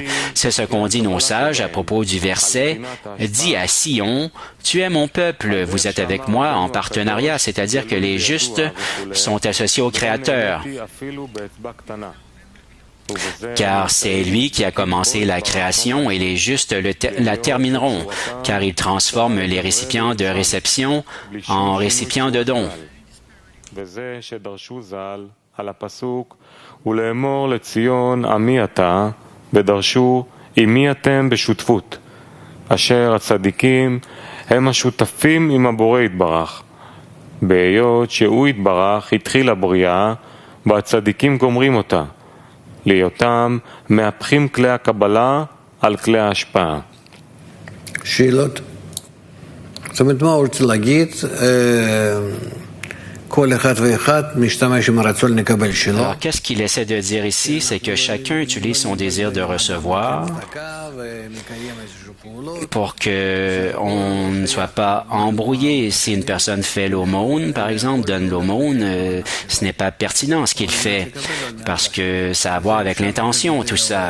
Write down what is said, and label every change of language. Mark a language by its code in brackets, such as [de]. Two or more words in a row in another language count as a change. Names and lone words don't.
[fr] C'est ce qu'ont dit nos sages à propos du verset « Dis à Sion, tu es mon peuple, vous êtes avec moi en partenariat », c'est-à-dire que les justes sont associés au Créateur. Car c'est lui qui a commencé la création et les justes la termineront, car il transforme les récipients de réception en récipients de dons. [he] ולאמור לציון עמי אתה, ודרשו עמי אתם בשותפות, אשר הצדיקים הם השותפים עם הבורא יתברך. בהיות שהוא יתברך התחיל הבריאה, והצדיקים גומרים אותה, להיותם מהפכים כלי הקבלה על כלי ההשפעה. שאלות? זאת אומרת, מה הוא רוצה להגיד? [fr] Alors, qu'est-ce qu'il essaie de dire ici? C'est que chacun utilise son désir de recevoir pour qu'on ne soit pas embrouillé. Si une personne fait l'aumône, par exemple, donne l'aumône, ce n'est pas pertinent ce qu'il fait parce que ça a à voir avec l'intention, tout ça.